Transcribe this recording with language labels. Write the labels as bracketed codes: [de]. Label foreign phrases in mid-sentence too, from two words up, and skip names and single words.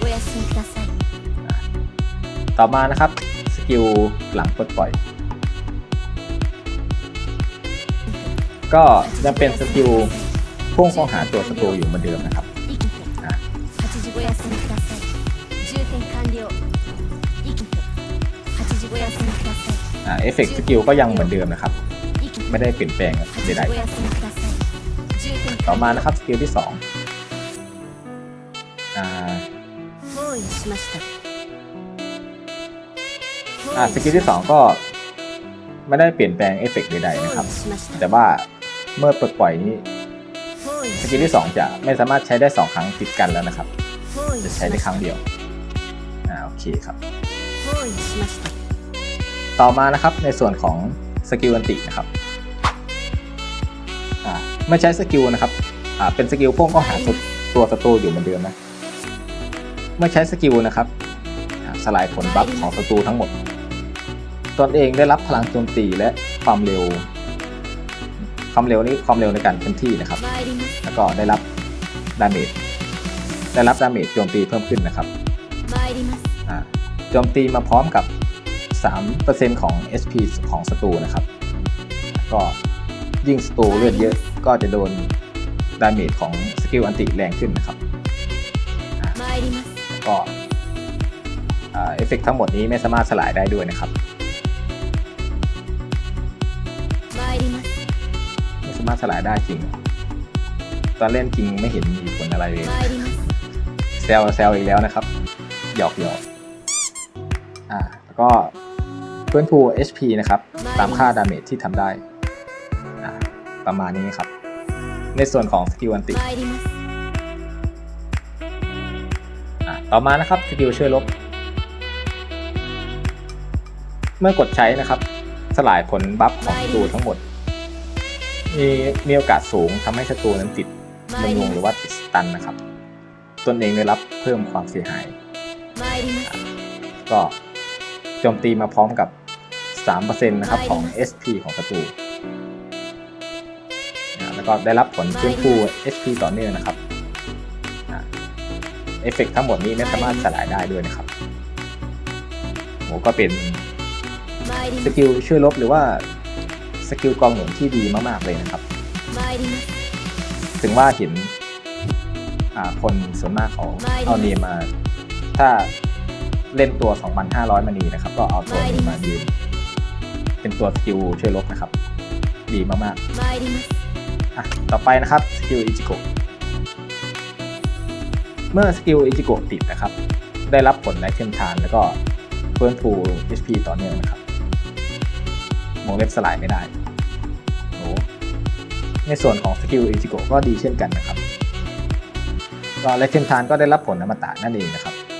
[th] ต่อมานะครับสกิลหลังปลดปล่อยก็ยังเป็นสกิลพุ่งเข้าหาตัวศัตรูอยู่เหมือนเดิมนะครับเอฟเฟกต์สกิลก็ยังเหมือนเดิมนะครับ ไม่ได้เปลี่ยนแปลงใด [ja] お休みください重点 [th] ๆต่อมานะครับสกิลที่2 [ja] 包囲しました [th] สกิลที่2ก็ไม่ได้เปลี่ยนแปลงเอฟเฟกต์ใดๆนะครับ [ja] 包囲しました [th] แต่ว่าเมื่อปลดปล่อยนี้ [ja] 包囲 [th] สกิลที่2จะไม่สามารถใช้ได้2ครั้งติดกันแล้วนะครับ [ja] 包囲 [th] จะ [ja] し [th] ใช้ได้ [ja] まし [th] ครั้ [ja] た [th] งเดียวโอเคครับ [ja] 包囲しました [th] ต่อมานะครับในส่วนของสกิลอันตินะครับไม่ใช้สกิลนะครับเป็นสกิลพวกก็หาตัวศัตรูอยู่เหมือนเดิมนะเมื่อใช้สกิลนะครับสลายผลบัฟของศัตรูทั้งหมดตนเองได้รับพลังโจมตีและความเร็วนี้ความเร็วในการเคลื่อนที่นะครับ [ja] 参ります [th] แล้วก็ได้รับดาเมจโจมตีเพิ่มขึ้นนะครับ [ja] 参ります [th] โจมตีมาพร้อมกับ 3% ของ SP ของศัตรูนะครับก็ยิ่งศัตรูเลือดเยอะก็จะโดนดาเมจของสกิลอันติแรงขึ้นนะครับ [ja] 参ります [th] ก็เอฟเฟกต์ทั้งหมดนี้ไม่สามารถสลายได้ด้วยนะครับ [ja] 参ります [th] ไม่สามารถสลายได้จริงตอนเล่นจริงไม่เห็นมีผลอะไรเลย [ja] 参ります [th] แซวอีกแล้วนะครับหยอกแล้วก็เพื่อนพู HP นะครับตามค่าดาเมจที่ทำได้ประมาณนี้ครับในส่วนของสกิลอันติ [ja] 参ります [th] ต่อมานะครับสกิลช่วยลบเมื่อกดใช้นะครับสลายผลบัฟของศัตรูทั้งหมดมีโอกาสสูงทำให้ศัตรูนั้นติดมึนงงหรือว่าติดสตันนะครับตนเองได้รับเพิ่มความเสียหาย [ja] 参ります [th] ก็โจมตีมาพร้อมกับ 3% นะครับของ SP ของศัตรูแล้วก็ได้รับผลฟื้นฟู HP ต่อเนื่องนะครับเอฟเฟกต์ทั้งหมดนี้ไม่สามารถสลายได้ด้วยนะครับก็เป็น [ja] 参り [th] ส [ja] ます [th] กิลช่วยลบหรือว่าสกิลกองหนุนที่ดีมากๆเลยนะครับ [ja] 参ります [th] ถึงว่าเห็นคนส่วนมากเขาเอาเนียมาถ้าเล่นตัว 2,500 มานีนะครับ ก็เอาตัวนี้มายืนเป็นตัวสกิลช่วยลบนะครับ ดีมาก [ja] 参ります [th] ๆต่อไปนะครับสกิลอิจิโกะเมื่อสกิลอิจิโกะติดนะครับ ได้รับผลไลท์เทมทานแล้วก็เพิ่มฟู HP ต่อเนื่องนะครับวงเล็บสลายไม่ได้ในส่วนของสกิลอิจิโกะก็ดีเช่นกันนะครับก็ไลท์เทมทานก็ได้รับผลอมตะนั่นเองนะครับ